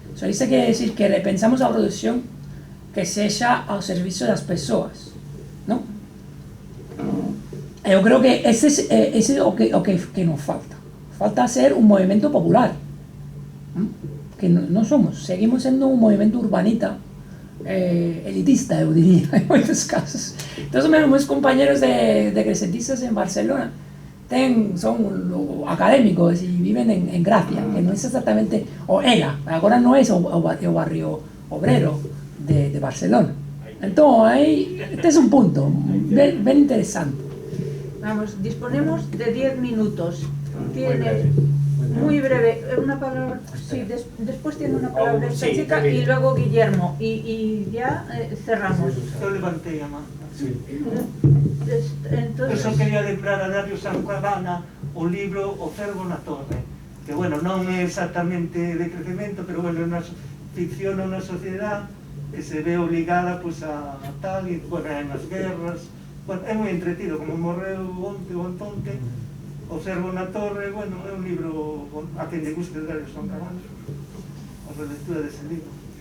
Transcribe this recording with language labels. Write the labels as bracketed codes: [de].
[gl] Socialista quere decir que repensamos a produción que sexa ao servicio das persoas, non? Eu creo que ese é o que nos falta. Falta ser un movimento popular, que non somos, seguimos sendo un movimento urbanita, elitista, eu diría, en moitos casos. Entón, meus compañeros de crecentistas en Barcelona son académicos e viven en Gracia, que non é exactamente, o era, agora non é o barrio obrero de Barcelona. Entón, este é un punto ben interesante. [es] Vamos, disponemos de 10 minutos. Tiene muy breve, una palabra, sí, después tiene una palabra esta chica y luego Guillermo, y ya cerramos. Yo levanté a mano. Entonces, [gl] Eso quería lembrar a Dario Sanquadana o libro O Cervo na Torre, que bueno, non é exactamente de crecemento, pero bueno, é unha ficción na sociedade que se ve obligada pues, a tal, e bueno, nas guerras, bueno, é moi entretido, como morreu onte ou antonte, O Cervo na Torre, bueno, é un libro a quen lle guste Dario Sanquadana, a relectura dese libro.